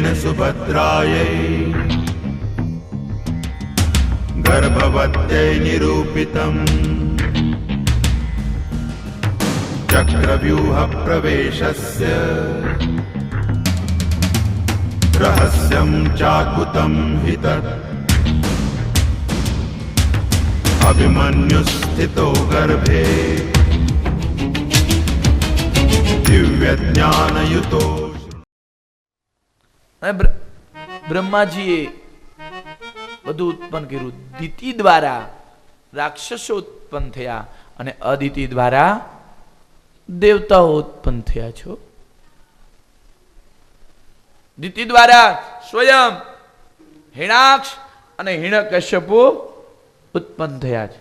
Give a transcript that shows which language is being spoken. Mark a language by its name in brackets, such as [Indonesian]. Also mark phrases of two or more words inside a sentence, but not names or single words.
[Sanskrit] सुभद्रायै गर्भवत्यै निरूपितम् चक्रव्यूह प्रवेशस्य रहस्यं चाकुतं हि तत् अभिमन्युस्थितो गर्भे दिव्यज्ञानयुतो। [Gujarati] બ્રહ્માજીએ બધું ઉત્પન્ન કર્યું. દિતિ દ્વારા રાક્ષસો ઉત્પન્ન થયા અને અદિતિ દ્વારા દેવતાઓ ઉત્પન્ન થયા છો. દિતિ દ્વારા સ્વયં હિરણાક્ષ અને હિરણ્યકશ્યપુ ઉત્પન્ન થયા છે.